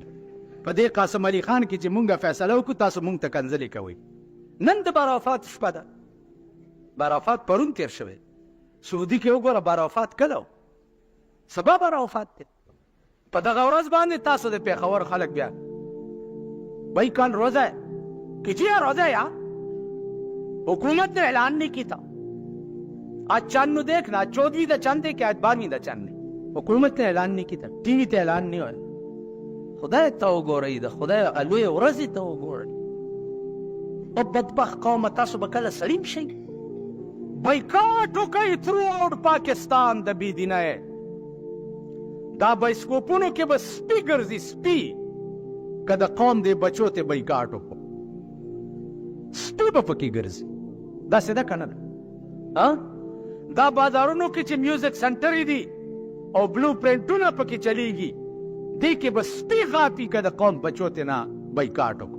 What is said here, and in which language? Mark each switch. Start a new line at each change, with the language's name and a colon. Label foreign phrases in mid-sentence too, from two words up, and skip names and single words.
Pashto: په دې قاسم علي خان کې چې مونږ فیصله وکړو تاسو مونږ ته کنځلې کوئ. نن د بروفات شپه ده، بروفات پرون تېر شوی. سعودي کې وګوره بروفات کله و، سبا بروفات دی. په دغه ورځ باندې تاسو د پېښور خلک بیا
Urdu: بھائی کل روزہ ہے، کیجیے روزہ یا حکومت نے اعلان نہیں کی تھا. آج چاند نو دیکھنا، آج 14ویں دا چاند ہے کہ آج 12ویں دا چاند ہے. حکومت نے اعلان نہیں کی تھا،
Pashto: ٹی وی ته اعلان نه وایي. خدای ته وګورئ، د خدای لویې ورځې ته وګورئ. او بدبخت قومه تاسو به کله سلیم شئ؟ بایکاټ وکئ تھرو آؤٹ پاکستان د بېدینۍ. دا بایسکوپونو کې به سپي ګرځي، سپي. که د قوم دې بچو ته بایکاټ وکړو سپي به پکې ګرځي. داسې ده که نه ده؟ دا بازارونو کې چې میوزک سنټرې دي او بلو پرنټونه پکې چلیږي، دې کې به سپي غاپي که د قوم بچو ته نه بایکاټ وکړو.